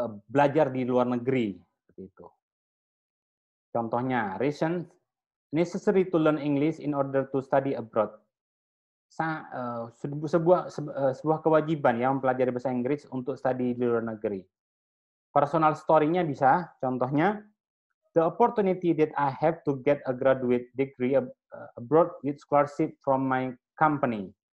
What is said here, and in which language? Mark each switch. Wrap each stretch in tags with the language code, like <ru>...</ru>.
<id>Belajar di luar negeri, seperti itu. Contohnya,</id> <en>reason necessary to learn English in order to study abroad.</en> <id>Sebuah kewajiban ya mempelajari bahasa Inggris untuk studi di luar negeri. Personal story-nya bisa, contohnya,</id> <en>the opportunity that I have to get a graduate degree abroad with scholarship from my company.</en>